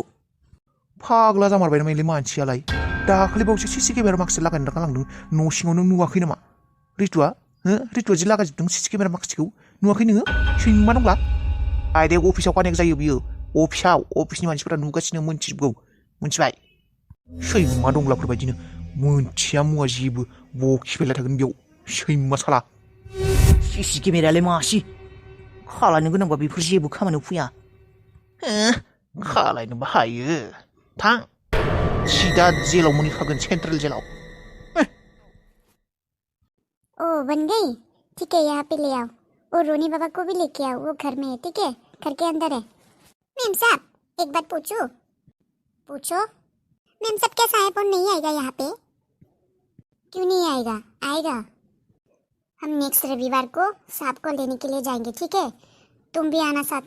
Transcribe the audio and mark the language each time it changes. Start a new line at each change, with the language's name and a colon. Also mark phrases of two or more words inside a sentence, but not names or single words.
Bodo: फाग्ला जामारबाय नामालै मानसियालाय दाखालि बावैसो
English: CC camera
Bodo: माखासे लागायना गालांदों न' सिङाव नों नुवाखै नामा रितुआ जि लागायजोबदों
English: CC camera
Bodo: माखासेखौ नुवाखै नोङो सैमा दंब्ला
English: direct officeाव connect
Bodo: जायो बियो अफिसनि मानसिफोरा नुगासिनो मोनथिजोबगौ मोनथिबाय सैमा दंब्लाफोरबायदिनो मोनथिया मुवा जेबो बखिबायला थागोन बेयाव सैमा साला
English: CC cameraयालाय
Bodo: मासि खालायनो गोनांबा बेफोर जेबो खामानियाव फैया खालायनोबो हायो थां सिदा जेलाव मोनहैखागोन
English: central jailाव
Hindi: ओ बन गई ठीक है यहाँ पे ले आओ और रोनी बाबा को भी लेके आओ वो घर में है ठीक है घर के अंदर है मेम साहब एक बात पूछो मेम साहब क्या साहेब और नहीं आएगा यहाँ पे क्यों नहीं आएगा हम नेक्स्ट रविवार को साहब को लेने के लिए जाएंगे ठीक है तुम भी आना साथ